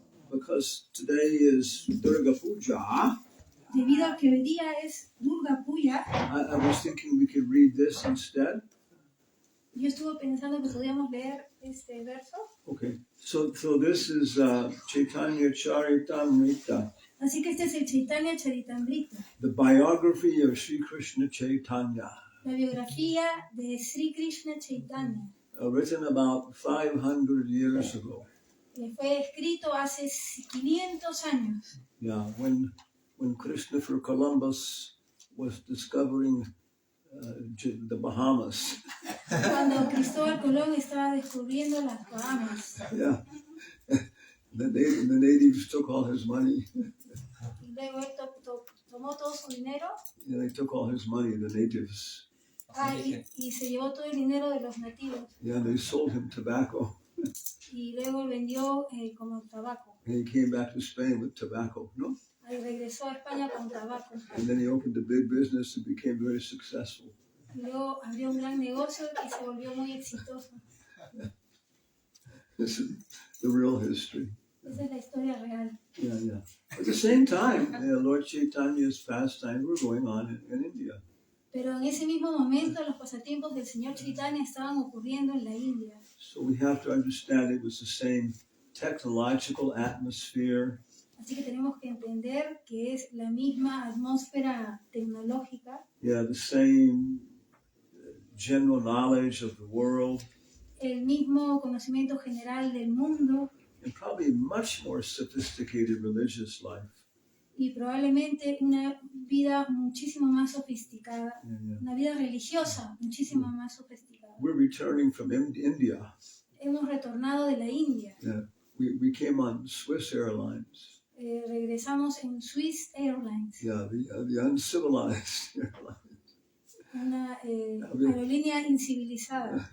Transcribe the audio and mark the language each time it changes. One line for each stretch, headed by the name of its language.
English: Because today is Durga Puja,
Spanish: debido a que hoy día es Durga Puja,
English: I was thinking we could read this instead.
Spanish: yo estuve pensando que podíamos leer este verso.
English: Okay, so this is Caitanya Caritamrta,
Spanish: Así que este es el Caitanya Caritamrta,
English: the biography of Sri Krishna Chaitanya,
Spanish: la biografía de Sri Krishna Chaitanya,
English: written about 500 years ago.
Spanish: que fue escrito hace 500 años.
English: Yeah, when Christopher Columbus was discovering the Bahamas.
Spanish: Cuando Cristóbal Colón estaba descubriendo las Bahamas.
English: Yeah, the natives took all his money.
Spanish: Y luego él tomó todo su dinero.
English: Yeah, they took all his money, the natives.
Spanish: Y se llevó todo el dinero de los nativos.
English: Yeah, they sold him tobacco.
Spanish: Y luego vendió como tabaco.
English: And he came back to Spain with tobacco, no?
Spanish: Y regresó a España con tabaco.
English: And then he opened a big business and became very successful.
Spanish: Y luego abrió un gran negocio y se volvió muy exitoso.
English: This is the real history.
Spanish: Esa es la historia real.
English: Yeah. At the same time, Lord Chaitanya's pastimes were going on in India.
Spanish: Pero en ese mismo momento los pasatiempos del Señor Chaitanya estaban ocurriendo en la India.
English: So we have to understand it was the same technological atmosphere.
Spanish: Así que tenemos que entender que es la misma atmósfera tecnológica.
English: Yeah, the same general knowledge of the world.
Spanish: El mismo conocimiento general del mundo.
English: And probably much more sophisticated religious life.
Spanish: Y probablemente una vida muchísimo más sofisticada.
English: Yeah.
Spanish: Una vida religiosa muchísimo más sofisticada.
English: We're returning from India.
Spanish: Hemos retornado de la India.
English: Yeah. We came on Swiss Airlines.
Spanish: Regresamos en Swiss Airlines.
English: Yeah, the uncivilized airlines.
Spanish: Una aerolínea incivilizada.